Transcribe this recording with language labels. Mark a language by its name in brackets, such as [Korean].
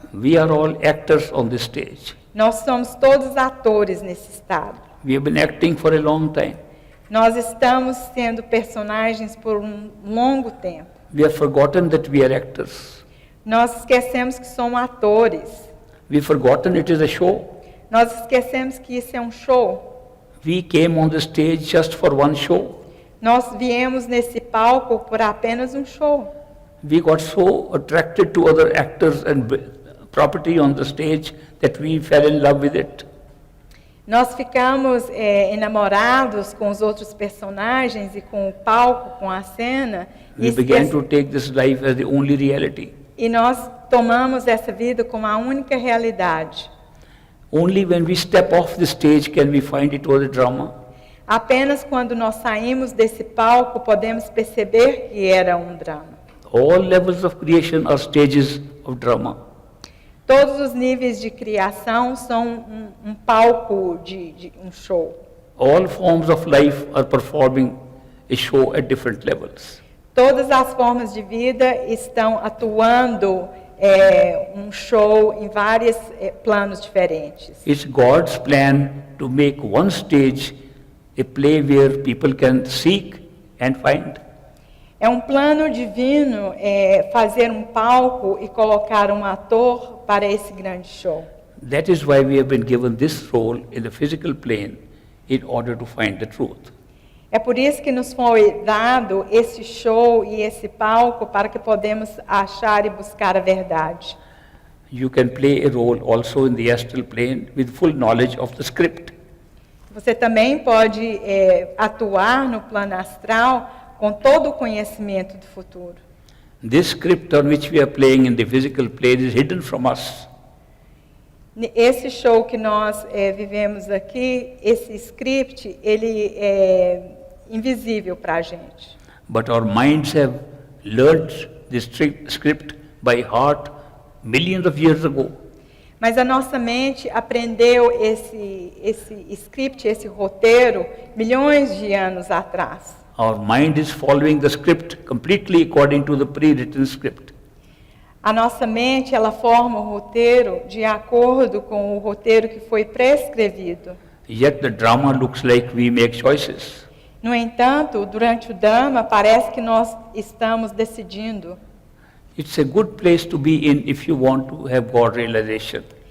[English] We are all actors on this stage. [Portuguese] Nós somos todos atores nesse estado. [English] We have been acting for a long time. [Portuguese] Nós estamos sendo personagens por um longo tempo. [English] We have forgotten that we are actors. [Portuguese] Nós esquecemos que somos atores. [English] We have forgotten it is a show. [Portuguese] Nós esquecemos que isso é um show. [English] We came on the stage just for one show. [Portuguese] Nós viemos nesse palco por apenas um show. [English] We got so attracted to other actors and property on the stage that we fell in love with it. [Portuguese] Nós ficamos enamorados com os outros personagens e com o palco, com a cena. [English] We began to take this life as the only reality. [Portuguese] E nós tomamos essa vida como a única realidade. [English] Only when we step off the stage can we find it was a drama. [Portuguese] Apenas quando nós saímos desse palco podemos perceber que era um drama. [English] All levels of creation are stages of drama. [Portuguese] Todos os níveis de criação são um palco de um show. [English] All forms of life are performing a show at different levels. [Portuguese] Todas as formas de vida estão atuando um show em vários planos diferentes. [English] It's God's plan to make one stage a play where people can seek and find. [Portuguese] É um plano divino fazer um palco e colocar um ator para esse grande show. [English] That is why we have been given this role in the physical plane in order to find the truth. [Portuguese] É por isso que nos foi dado esse show e esse palco para que podemos achar e buscar a verdade. [English] You can play a role also in the astral plane with full knowledge of the script. [Portuguese] Você também pode atuar no plano astral com todo o conhecimento do futuro. [English] This script on which we are playing in the physical plane is hidden from us. [Portuguese] Esse show que nós vivemos aqui, esse script, ele é invisível para a gente. [English] But our minds have learned this script by heart millions of years ago. [Portuguese] Mas a nossa mente aprendeu esse script, esse roteiro, milhões de anos atrás. [English] Our mind is following the script completely according to the pre-written script. [Portuguese] A nossa mente, ela forma o roteiro de acordo com o roteiro que foi prescrevido. [English] Yet the drama looks like we make choices. [Portuguese] No entanto, durante o drama, parece que nós estamos decidindo. [English] It's a good place to be in if you want to have God realization.